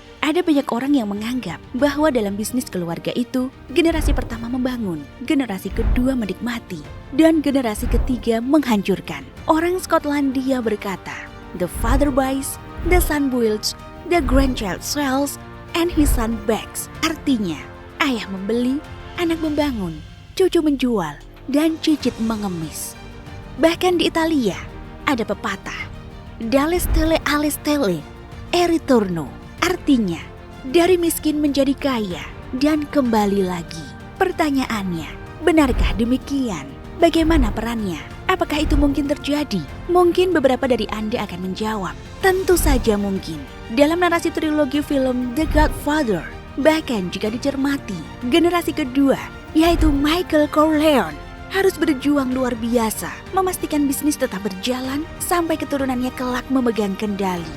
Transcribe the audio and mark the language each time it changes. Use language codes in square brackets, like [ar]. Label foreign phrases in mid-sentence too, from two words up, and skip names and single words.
[id] Ada banyak orang yang menganggap bahwa dalam bisnis keluarga itu, generasi pertama membangun, generasi kedua menikmati, dan generasi ketiga menghancurkan. Orang Skotlandia berkata, [en] "The father buys, the son builds, the grandchild sells, and his son begs." [id] Artinya, ayah membeli, anak membangun, cucu menjual, dan cicit mengemis. Bahkan di Italia, ada pepatah, [it] "Dalle stelle alle stelle, e ritorno." [id] Artinya, dari miskin menjadi kaya dan kembali lagi. Pertanyaannya, benarkah demikian? Bagaimana perannya? Apakah itu mungkin terjadi? Mungkin beberapa dari Anda akan menjawab, tentu saja mungkin. Dalam narasi trilogi film The Godfather, bahkan jika dicermati, generasi kedua, yaitu Michael Corleone, harus berjuang luar biasa, memastikan bisnis tetap berjalan sampai keturunannya kelak memegang kendali.